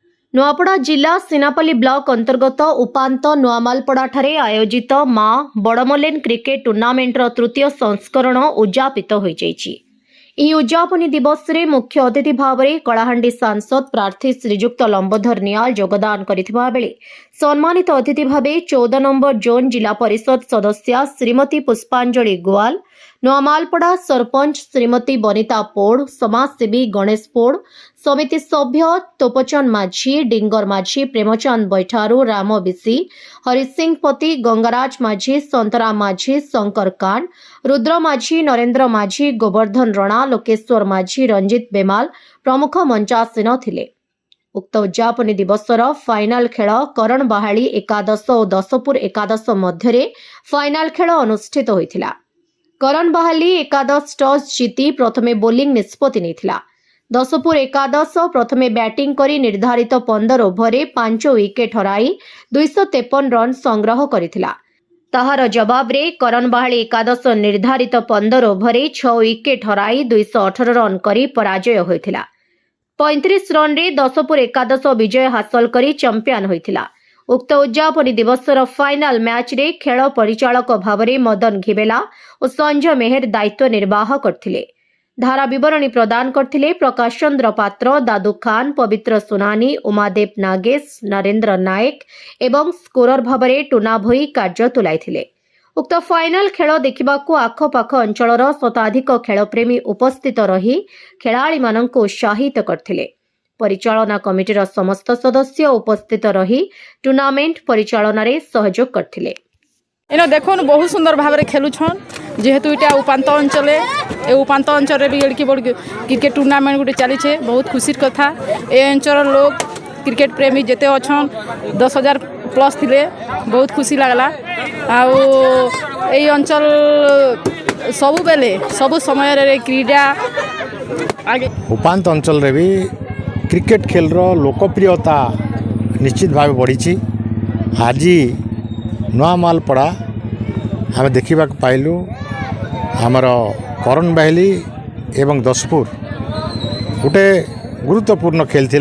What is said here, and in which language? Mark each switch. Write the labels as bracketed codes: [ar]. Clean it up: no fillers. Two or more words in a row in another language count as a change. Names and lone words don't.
[or] ନୁଆପଡ଼ା ଜିଲ୍ଲା ସିନାପଲ୍ଲୀ ବ୍ଲକ ଅନ୍ତର୍ଗତ ଉପାନ୍ତ ନୁଆମାଳପଡ଼ା ଠାରେ ଆୟୋଜିତ ମା ବଡ଼ମଲେନ କ୍ରିକେଟ ଟୁର୍ଣ୍ଣାମେଣ୍ଟର ତୃତୀୟ ସଂସ୍କରଣ ଉଦ୍ଯାପିତ ହୋ ଯାଇଛି। ଏହି ଉଦ୍ଯାପନୀ ଦିବସରେ ମୁଖ୍ୟ ଅତିଥି ଭାବରେ କଳାହାଣ୍ଡି ସାଂସଦ ପ୍ରାର୍ଥୀ ଶ୍ରୀଯୁକ୍ତ ଲମ୍ବୋଧର ନିଆଲ ଯୋଗଦାନ କରିଥିବା ବେଳେ ସମ୍ମାନିତ ଅତିଥି ଭାବେ 14 ନମ୍ବର ଜୋନ୍ ଜିଲ୍ଲା ପରିଷଦ ସଦସ୍ୟା ଶ୍ରୀମତୀ ପୁଷ୍ପାଞ୍ଜଳି ଗୋଆଲ, ନୁଆମାଳପଡ଼ା ସରପଞ୍ଚ ଶ୍ରୀମତୀ ବନିତା ପୋଡ଼, ସମାଜସେବୀ ଗଣେଶ ପୋଡ଼, ସମିତି ସଭ୍ୟ ତୋପଚାନ୍ଦ ମାଝୀ, ଡିଙ୍ଗର ମାଝୀ, ପ୍ରେମଚାନ୍ଦ ବୈଠାରୁ, ରାମ ବିସି, ହରିସିଂହ ପତି, ଗଙ୍ଗାରାଜ ମାଝୀ, ସନ୍ତରାମ ମାଝୀ, ଶଙ୍କର କାଣ୍ଡ, ରୁଦ୍ର ମାଝୀ, ନରେନ୍ଦ୍ର ମାଝୀ, ଗୋବର୍ଦ୍ଧନ ରଣା, ଲୋକେଶ୍ୱର ମାଝୀ, ରଞ୍ଜିତ ବେମାଲ ପ୍ରମୁଖ ମଞ୍ଚାସୀନ ଥିଲେ। ଉକ୍ତ ଉଦ୍ଯାପନୀ ଦିବସର ଫାଇନାଲ ଖେଳ କରଣ ବାହାଲୀ ଏକାଦଶ ଓ ଦଶପୁର ଏକାଦଶ ମଧ୍ୟ ଫାଇନାଲ ଖେଳ ଅନୁଷ୍ଠିତ ହୋଇଥିଲା। କରଣ ବାହାଲୀ ଏକାଦଶ ଟସ ଜିତି ପ୍ରଥମେ ବୋଲିଂ ନିଷ୍ପତ୍ତି ନେଇଥିଲା। ଦଶପୁର ଏକାଦଶ ପ୍ରଥମେ ବ୍ୟାଟିଂ କରି ନିର୍ଦ୍ଧାରିତ 15 ଓଭର 5 ୱିକେଟ ହରାଇ 253 ରନ ସଂଗ୍ରହ କରିଥିଲା। ତାହାର ଜବାବରେ କରଣ ବାହାଲୀ ଏକାଦଶ ନିର୍ଦ୍ଧାରିତ 15 ଓଭର 6 ୱିକେଟ ହରାଇ 218 ରନ କରି ପରାଜୟ ହୋଇଥିଲା। 35 ରନରେ ଦଶପୁର ଏକାଦଶ ବିଜୟ ହାସଲ କରି ଚାମ୍ପିଅନ ହୋଇଥିଲା। ଉକ୍ତ ଉଦ୍ଯାପନୀ ଦିବସର [en] final match [or] ରେ ଖେଳ ପରିଚାଳକ ଭାବରେ ମଦନ ଘିବେଲା ଓ ସଞ୍ଜୟ ମେହେର ଦାୟିତ୍ୱ ନିର୍ବାହ କରିଥିଲେ। ଧାରା ବିବରଣୀ ପ୍ରଦାନ କରିଥିଲେ ପ୍ରକାଶ ଚନ୍ଦ୍ର ପାତ୍ର, ଦାଦୁ ଖାନ, ପବିତ୍ର ସୁନାନୀ, ଉମାଦେବ ନାଗେଶ, ନରେନ୍ଦ୍ର ନାୟକ ଏବଂ ସ୍କୋରର ଭାବରେ ଟୁନା ଭୋଇ କାର୍ଯ୍ୟ ତୁଲାଇଥିଲେ। ଉକ୍ତ ଫାଇନାଲ ଖେଳ ଦେଖିବାକୁ ଆଖପାଖ ଅଞ୍ଚଳର ଶତାଧିକ ଖେଳପ୍ରେମୀ ଉପସ୍ଥିତ ରହି ଖେଳାଳି ମାନଙ୍କୁ ଉତ୍ସାହିତ କରିଥିଲେ। ପରିଚାଳନା କମିଟିର ସମସ୍ତ ସଦସ୍ୟ ଉପସ୍ଥିତ ରହି ଟୁର୍ଣ୍ଣାମେଣ୍ଟ ପରିଚାଳନାରେ ସହଯୋଗ କରିଥିଲେ। ଇନୋ ଦେଖୁନ ବହୁତ ସୁନ୍ଦର ଭାବରେ ଖେଳୁଛନ୍ତି ଯେହେତୁ ଇଟା ଉପାନ୍ତ ଅଞ୍ଚଳ ଏ ଉପାନ୍ତ ଅଞ୍ଚଳ ଭି ଏଡ଼କି ବଡ଼ [en] cricket tournament [or] ଗୋଟେ ଚଳି ବହୁତ ଖୁସି କଥା। ଏ ଅଞ୍ଚଳ ଲୋକ କ୍ରିକେଟ ପ୍ରେମୀ ଯେତେ ଅଛନ୍ତି 10,000 ପ୍ଲସ ଥିଲେ ବହୁତ ଖୁସି ଲାଗିଲା। ଆ ଅଞ୍ଚଳ ସବୁ ବେଳେ ସବୁ ସମୟରେ କ୍ରୀଡ଼ା ଆଗେ ଉପାନ୍ତ ଅଞ୍ଚଳରେ ଭି କ୍ରିକେଟ ଖେଳ ଲୋକପ୍ରିୟତା ନିଶ୍ଚିତ ଭାବ ବଢ଼ି। ଆଜି ନୁଆମାଳପଡ଼ା ଆମେ ଦେଖା ପାଇଲୁ ଆମର କରଣ ବାହାଲୀ ଏବଂ ଦଶପୁର ଗୋଟେ ଗୁରୁତ୍ୱପୂର୍ଣ୍ଣ ଖେଳ ଥିଲା।